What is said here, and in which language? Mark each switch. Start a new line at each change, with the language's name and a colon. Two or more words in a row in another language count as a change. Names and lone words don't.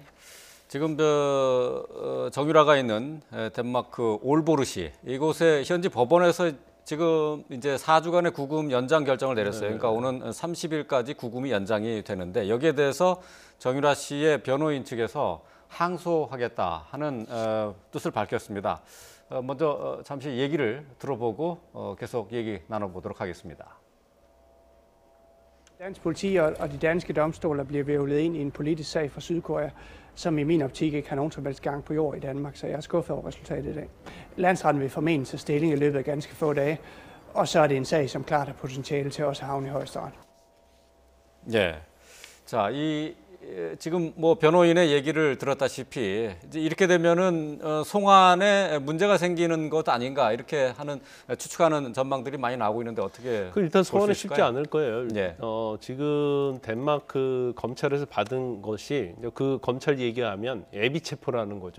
Korean: 지금 정유라가 있는 덴마크 올보르시 이곳에 현지 법원에서 지금 이제 4주간의 구금 연장 결정을 내렸어요. 그러니까 오는 30일까지 구금이 연장이 되는데 여기에 대해서 정유라 씨의 변호인 측에서 항소하겠다 하는 뜻을 밝혔습니다. 먼저 잠시 얘기를 들어보고 계속 얘기 나눠보도록 하겠습니다.
Danish: Dansk politi og de danske domstoler bliver vævlet ind i en politisk sag fra Sydkorea, som i min optik ikke har nogen som helst gang på jord i Danmark, så jeg er skuffet over resultatet i dag. Landsretten vil formentlig tage stilling i løbet af ganske få dage, og så er det en sag, som klart har potentiale til også at havne i højesteret.
Korean: 예. 자, 지금 뭐 변호인의 얘기를 들었다시피 이제 이렇게 되면은 송환에 문제가 생기는 것 아닌가 이렇게 하는 추측하는 전망들이 많이 나오고 있는데 어떻게 일단 소환은 쉽지 않을 거예요. 예. 지금 덴마크 검찰에서 받은 것이 그 검찰 얘기하면 예비 체포라는 거죠.